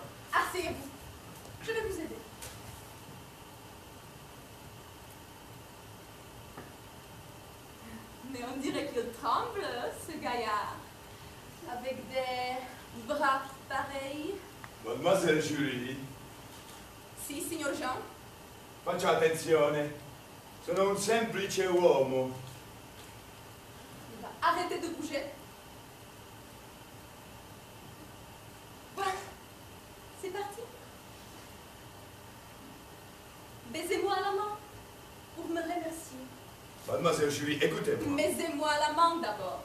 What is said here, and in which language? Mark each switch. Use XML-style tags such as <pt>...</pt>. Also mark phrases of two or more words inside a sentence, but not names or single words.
<fr>Asseyez-vous. Je vais vous aider. Mais on dirait qu'il tremble, ce gaillard. Avec des bras pareils. Mademoiselle Julie,</fr> <it>Si, signor Jean. faccia attenzione. Sono un semplice uomo.</it> <fr>Il va arrêter de bouger. Voilà. C'est parti. Baisez-moi la main pour me remercier. Mademoiselle Julie, écoutez-moi. Baisez-moi la main d'abord.</fr>